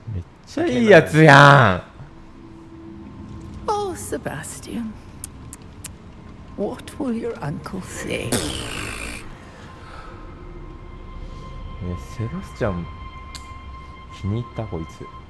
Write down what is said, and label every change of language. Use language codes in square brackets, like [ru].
[ja] めっちゃいいやつやん。 [en] Oh, Sebastian. What will your uncle say? [ja] セバスチャン気に入ったこいつ。